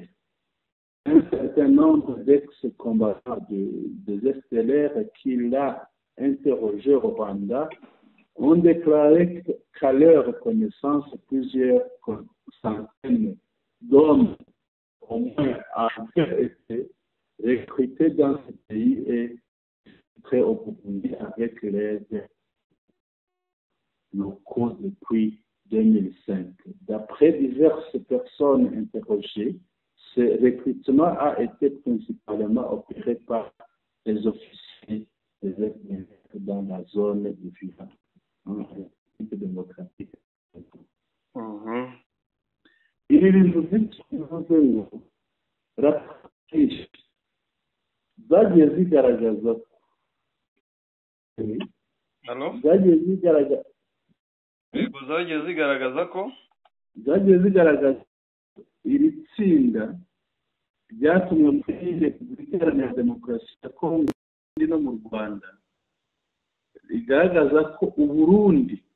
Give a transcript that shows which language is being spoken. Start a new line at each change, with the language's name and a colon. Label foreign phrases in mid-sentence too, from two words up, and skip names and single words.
French: Un certain nombre d'ex-combattants des FDLR qui l'a interrogé au Rwanda ont déclaré qu'à leur connaissance, plusieurs centaines d'hommes au moins avaient été recrutés dans ce pays et prêts au Burundi avec l'aide locaux depuis 2005. D'après diverses personnes interrogées, ce recrutement a été principalement opéré par les officiers des FDLR dans la zone de Viva, en République démocratique.
Kinyarwanda: Ibi bintu byinshi bivuze ngo raporo zagiye zigaragaza iri tsinda ryatumwe muri Repubulika Iharanira Demokarasi ya Kongo no mu Rwanda, rigaragaza ko Uburundi